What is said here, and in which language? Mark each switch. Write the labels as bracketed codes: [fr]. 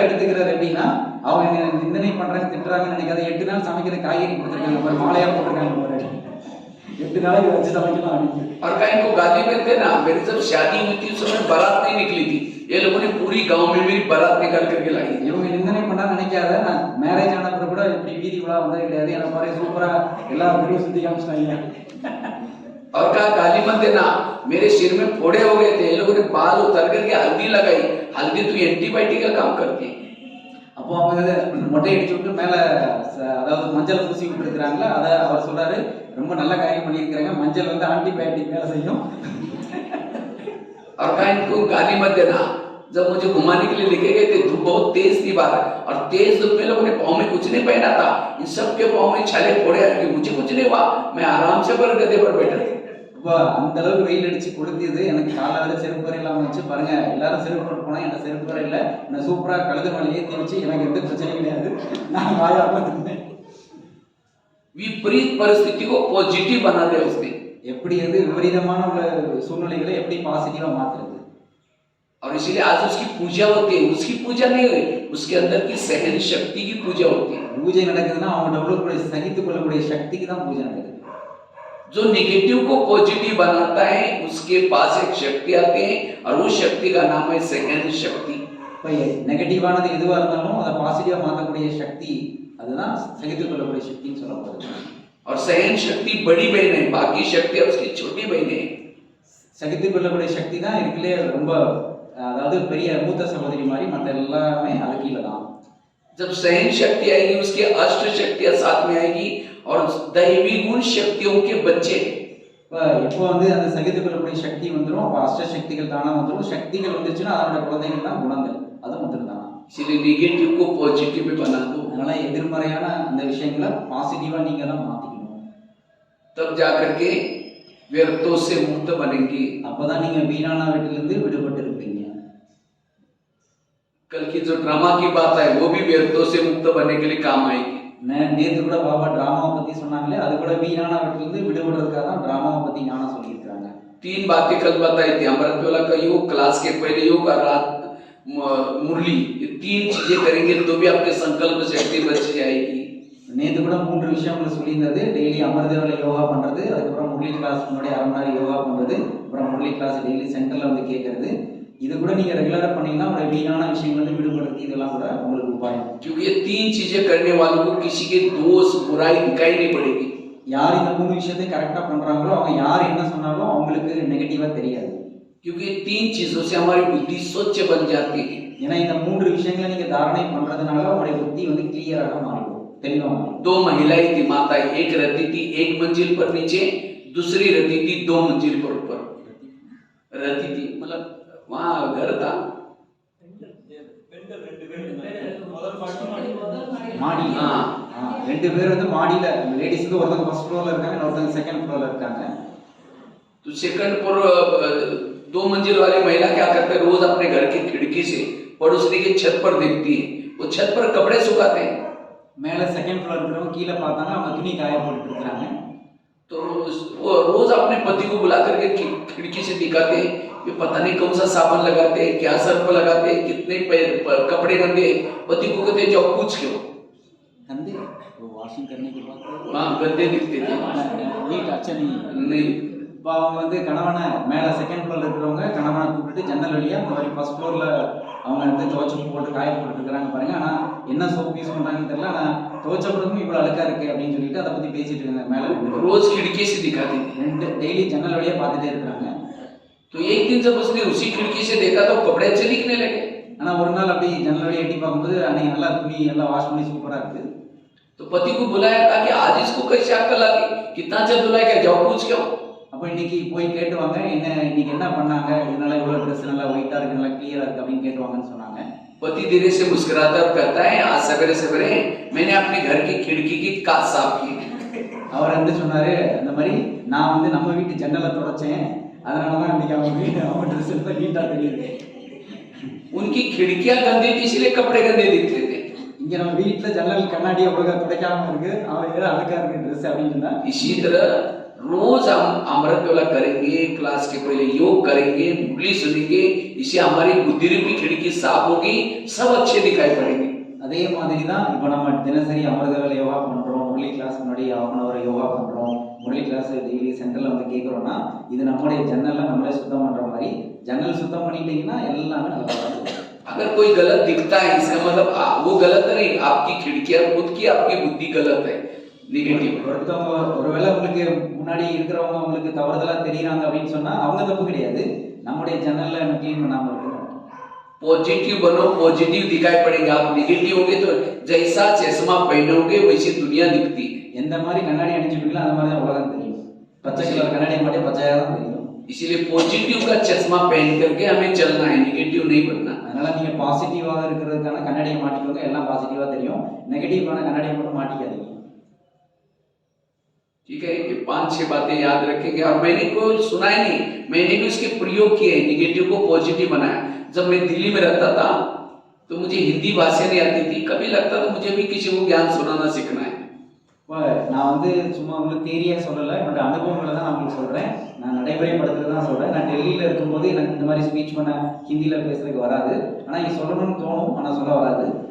[ta] எடுத்துக்கிறாரு அப்படின்னா அவங்க நிந்தனை பண்றாங்க திட்டுறாங்கன்னு நினைக்காத. 8 நாள் சமைக்கிற காய்கறி கொடுத்துருக்காங்க பாரு, மாலையா போட்டிருக்காங்க பாரு, 8 நாளைக்கு வச்சு சமைக்கலாம் அப்படின்னு. [hi] और कहीं को गाली देते ना, मेरी जब शादी हुई थी उस समय बारात नहीं निकली थी, ये लोगों ने पूरी गांव में मेरी बारात निकाल करके लाई। [ta] இவங்க நிந்தனை பண்ணா நினைக்காத, நான் மேரேஜ் ஆன பிறகு கூட இப்படி வீதி விழா வந்தது கிடையாது, எனக்கு பாரு சூப்பரா எல்லா வீடியோ சுத்தி காமிச்சிட்டாங்க. [hi] और कहा गाली मत देना, मेरे सिर में फोड़े हो गए थे, ये लोगों ने बाल उतर करके हल्दी लगाई, हल्दी तो एंटीबायोटिक का काम करती है। [ta] அப்போ அவங்க மொட்டை அடிச்சு விட்டு மேலே அதாவது மஞ்சள் பூசி விட்டுருக்குறாங்களா, அதை அவர் சொல்றாரு ரொம்ப நல்ல காரியம் பண்ணியிருக்கிறாங்க, மஞ்சள் வந்து ஆன்டிபயோட்டிக் வேலை செய்யும். [hi] और कहा इनको गाली मत देना, जब मुझे घुमाने के लिए लेके गए थे धूप बहुत तेज थी बाहर, और तेज धूप में लोगों ने पाँव में कुछ नहीं पहना था, इन सब के पाँव में छाले फोड़े आ गए, मुझे कुछ नहीं हुआ, मैं आराम से पर गधे पर बैठा। [ta] இப்போ அந்த அளவுக்கு வெயில் அடிச்சு கொளுத்தியது, எனக்கு காலையில் செருப்பு வரை இல்லாமல் வச்சு பாருங்க, எல்லாரும் செருப்பு போட்டு போனால் எனக்கு செருப்பு வரை இல்லை, நான் சூப்பராக கழுது மேலே ஏற்றி வச்சு எனக்கு எந்த பிரச்சனையும் கிடையாது, நான் வாயாமல் இருந்தேன். [hi] विपरीत परिस्थिति को पॉजिटिव बना दे उसने, [ta] எப்படி வந்து விபரீதமான உள்ள சூழ்நிலைகளை எப்படி பாசிட்டிவா மாத்துறது. [hi] और इसीलिए आज उसकी पूजा होती है, उसकी पूजा नहीं हुई, उसके अंदर की सहन शक्ति की पूजा होती है। [ta] பூஜை நடக்குதுன்னா அவங்க உள்ளுக்குள்ள சகித்துக் கொள்ளக்கூடிய சக்திக்கு தான் பூஜை நடக்குது. [hi] जो नेगेटिव को पॉजिटिव बनाता है उसके पास एक शक्ति आती है, और उस शक्ति का नाम है सहन शक्ति। [ta] இப்போ நெகட்டிவானது எதுவாக இருந்தாலும் அதை பாசிட்டிவா மாற்றக்கூடிய சக்தி, அதுதான் சகித்துக் கொள்ளக்கூடிய சக்தின்னு சொல்லப்படுது. [hi] और सहन शक्ति बड़ी बहन है, बाकी शक्ति उसकी छोटी बहन है। [ta] சகித்துக் கொள்ளக்கூடிய சக்தி தான் இருக்குல்லே ரொம்ப, அதாவது பெரிய மூத்த சகோதரி மாதிரி, மற்ற எல்லாமே அது கீழே தான். [hi] जब सहन शक्ति आएगी उसकी अष्ट शक्तियां साथ में आएगी, और दैवी गुण शक्तियों के बच्चे। [ta] இப்போ எப்போ வந்து அந்த சகித்துக் கொள்ளக்கூடிய சக்தி வந்துடும், அப்போ அஷ்ட சக்திகள் தானா வந்துடும். சக்திகள் வந்துருச்சுன்னா அதோட குழந்தைகள் தான் குணங்கள், அது வந்துடும் தானா. [hi] इसलिए नेगेटिव को पॉजिटिव में बना दो। [ta] அதனால எதிர்மறையான அந்த விஷயங்களை பாசிட்டிவா நீங்க தான் மாத்திக்கணும். [hi] तब जाकर के व्यर्थों से मुक्त बनेंगे। [ta] அப்பதான் நீங்க வீணான வீட்டிலிருந்து விடுபட்டு இருப்பீங்க. [hi] कल की जो ड्रामा की बात है वो भी व्यर्थों से मुक्त बनने के लिए काम आएगी। [ta] நேத்து கூட பாபா டிராமாவை பத்தி சொன்னாங்களே, அது கூட வீணான வீட்டிலிருந்து விடுபடுறதுக்காக தான் டிராமாவை பத்தி ஞானம் சொல்லியிருக்காங்க. [hi] 3 बातें कल बताई थी, अमृतवेला का योग, क्लास के पहले योग और रात मुरली, ये 3 चीजें करेंगे तो भी आपके संकल्प शक्ति बच जाएगी। [ta] நேத்து கூட 3 விஷயங்களை சொல்லியிருந்தது. டெய்லி அமர்தேவல யோகா பண்றது, அதுக்கப்புறம் முரளி கிளாஸ் முன்னாடி 1/2 மணி நேரம் யோகா பண்றது, அப்புறம் முரளி கிளாஸ் டெய்லி சென்டர்ல வந்து கேட்கறது. இது கூட நீங்க ரெகுலரா பண்ணீங்கன்னா உங்களுடைய வீணான விஷயங்களை விடுபடுத்தி இதெல்லாம் கூட உங்களுக்கு உபாயம். [hi] क्योंकि ये 3 चीजें करने वालों को किसी के दोष बुराई दिखाई नहीं पड़ेगी। [ta] யார் இந்த 3 விஷயத்தை கரெக்டா பண்றாங்களோ அவங்க யார் என்ன சொன்னாலும் அவங்களுக்கு நெகட்டிவா தெரியாது. [hi] क्योंकि 3 चीजों से हमारी बुद्धि स्वच्छ बन जाती है। [ta] ஏன்னா இந்த 3 விஷயங்களை நீங்க தாரணை பண்றதுனால உங்களுடைய புத்தி வந்து கிளியராக மாறிடும், தெளிவா மாறிடும். [hi] 2 महिलाएं थी माता, एक रहती थी 1 मंजिल पर नीचे, दूसरी रहती थी 2 मंजिल पर ऊपर रहती थी, मतलब वहां घर था। [ta] பெண்கள் 2 பேர் முதல் மாடி மாடி. [hi] हाँ, [ta] 2 பேர் வந்து மாடியில, லேடிஸ்க்கு ஒருத்தங்க ஃபர்ஸ்ட் ஃப்ளோர்ல இருக்காங்க, இன்னொருத்தங்க செகண்ட் ஃப்ளோர்ல இருக்காங்க. [hi] तो सेकंड पर 2 मंजिल वाली महिला क्या करते हैं, रोज अपने घर की खिड़की से पड़ोसी के छत पर देखती है, वो छत पर कपड़े सुखाते हैं। [ta] மேல செகண்ட் ஃப்ளோர் இருக்கிறவங்க கீழே பார்த்தாங்க, அவங்க துணி காய போட்டுட்டு இருக்காங்க. [hi] तो वो रोज अपने पति को बुला करके खिड़की से दिखाते हैं, ये पता नहीं कौन सा साबुन लगाते हैं, क्या सर्फ लगाते हैं, कितने कपड़े गंदे। पति को कहते जाओ पूछ क्यों, गंदे वो वॉशिंग करने के बाद हाँ गंदे दिखते थे। நீட் அச்சா नहीं, [ta] இப்போ அவங்க வந்து கணவனை மேலே செகண்ட் ஃப்ளோர் இருக்கிறவங்க கணவனை கூப்பிட்டு ஜன்னல் வழியாக இந்த மாதிரி ஃபர்ஸ்ட் ஃப்ளோரில் அவங்க வந்து துவச்சி போட்டு காய போட்டுருக்காங்க பாருங்க. ஆனால் என்ன சோப் யூஸ் பண்ணுறாங்கன்னு தெரியல, ஆனால் துவச்ச பிறகும் இவ்வளோ அழுக்கா இருக்கு அப்படின்னு சொல்லிட்டு அதை பற்றி பேசிட்டு இருக்காங்க. மேலே [hi] रोज खिड़की से दिखाती थी। [ta] 2 டெய்லி ஜன்னல் வழியாக பார்த்துட்டே இருக்கிறாங்க. [hi] तो एक दिन जब उसने उसी खिड़की से देखा तो कपड़े अच्छे दिखने लगे। [ta] ஆனால் ஒரு நாள் அப்படி ஜன்னல் வழியாக எட்டி பார்க்கும்போது அன்னைக்கு நல்லா துணி எல்லாம் வாஷ் பண்ணி சூப்பராக இருக்குது. [hi] तो पति को बुलाया, कहा कि आज इसको कैसे अक्ल आ गई, कितना अच्छा धुला, क्या जाओ पूछ क्यों। [ta] அப்போ இன்னைக்கு போய் கேட்டுவாங்க, என்ன இன்னைக்கு என்ன பண்ணாங்க, இதனால இவ்வளோ ட்ரெஸ் நல்லா ஒயிட்டாக இருக்கு, நல்லா கிளியராக இருக்கு அப்படின்னு கேட்டுவாங்கன்னு சொன்னாங்க. [hi] पति धीरे से मुस्कुराता और कहता है, आज सवेरे सवेरे मैंने अपने घर की खिड़की की कांच साफ की। [ta] அவர் வந்து சொன்னாரு, இந்த மாதிரி நான் வந்து நம்ம வீட்டு ஜன்னலை தொடச்சேன், அதனால தான் இன்னைக்கு அவங்க வீடு அவங்க ட்ரெஸ் எல்லாம் நீட்டாக தெரியுது. [hi] उनकी खिड़कियां गंदी थी इसलिए कपड़े गंदे दिखते थे। [ta] இங்க நம்ம வீட்டுல ஜன்னல் கண்ணாடி ஒழுங்கா துடைக்காம இருக்கு, அவன் ஏதோ அழுக்கா இருக்கு ட்ரெஸ் அப்படின்னு சொன்னா. [hi] इसी तरह रोज हम अमृतवेला करेंगे, क्लास के पहले योग करेंगे, मुरली सुनेंगे, इससे हमारी बुद्धि रूपी खिड़की साफ होगी, सब अच्छे दिखाई पड़ेंगे। [ta] அதே மாதிரி தான் இப்போ நம்ம தினசரி அமிர்தவேளை யோகா பண்றோம், முரளி கிளாஸ் முன்னாடி 1/2 மணி நேரம் யோகா பண்றோம், முரளி கிளாஸ் டெய்லி சென்டர்ல வந்து கேட்குறோம்னா இது நம்மளுடைய ஜன்னலை நம்மளே சுத்தம் பண்ற மாதிரி. ஜன்னல் சுத்தம் பண்ணிட்டீங்கன்னா எல்லாமே நல்லா இருக்கும். [hi] अगर कोई गलत दिखता है इसका मतलब वो गलत नहीं, आपकी खिड़कियां खुद की, आपकी बुद्धि गलत है, नेगेटिव। [ta] ஒருத்தவங்க ஒருவேளை உங்களுக்கு முன்னாடி இருக்கிறவங்க உங்களுக்கு தவறுதலா தெரியுறாங்க அப்படின்னு சொன்னா அவங்க தப்பு கிடையாது, நம்முடைய ஜன்னல்ல கிளீன் பண்ணாம இருக்கு. [hi] पॉजिटिव बनो, पॉजिटिव दिखाई पड़ेगा। आप नेगेटिव होगे तो जैसा चश्मा पहनोगे वैसी दुनिया दिखती है। [ta] எந்த மாதிரி கண்ணாடி அணிஞ்சிருக்கீங்களோ அந்த மாதிரி தான் உலகம் தெரியும். பச்சை கலர் கண்ணாடி மட்டும் பச்சையா தான் தெரியும். [hi] इसीलिए पॉजिटिव का चश्मा पहन करके हमें चलना है, नेगेटिव नहीं बनना। [ta] அதனால நீங்க பாசிட்டிவாக இருக்கிறதுக்கான கண்ணாடியை மாட்டிக்கோங்க, எல்லாம் பாசிட்டிவா தெரியும். நெகட்டிவான கண்ணாடியை மட்டும் மாட்டிக்காதீங்க. [hi] ठीक है, ये 5-6 बातें याद रखेंगे। और मैंने कोई सुना ही नहीं, मैंने भी उसके प्रयोग किए, नेगेटिव को पॉजिटिव बनाया। जब मैं दिल्ली में रहता था तो मुझे हिंदी भाषा नहीं आती थी, कभी लगता था मुझे भी किसी को ज्ञान सुनाना सीखना है। [ta] நான் வந்து சும்மா உங்களுக்கு தேரியா சொல்லலை, என்னோட அனுபவங்களை தான் நான் உங்களுக்கு சொல்றேன், நான் நடைமுறைப்படுத்துறது தான் சொல்றேன். நான் டெல்லியில இருக்கும்போது எனக்கு இந்த மாதிரி ஸ்பீச் பண்ண ஹிந்தியில பேசுறதுக்கு வராது, ஆனா இங்க சொல்லணும்னு தோணும், ஆனா சொல்ல வராது.